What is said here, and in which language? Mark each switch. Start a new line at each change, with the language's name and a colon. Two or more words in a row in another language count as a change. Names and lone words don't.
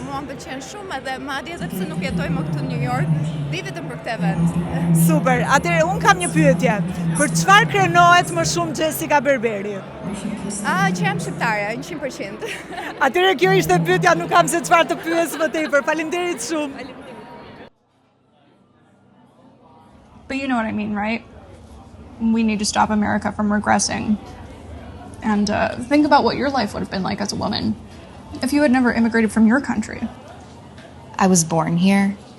Albanian: Mua më pëlqen shumë edhe madje edhe pse nuk jetoj më këtu në New York, vi vetëm për këtë event. Super. Atëherë un kam një pyetje. Për çfarë krenohet më shumë Jessica Berberi? Që jam shqiptare, 100%. Atëherë kjo ishte pyetja, nuk kam se çfarë të pyes më tepër. Faleminderit shumë.
English: But you know what I mean, right? We need to stop America from regressing. And think about what your life would have been like as a woman if you had never immigrated from your country. I was born here.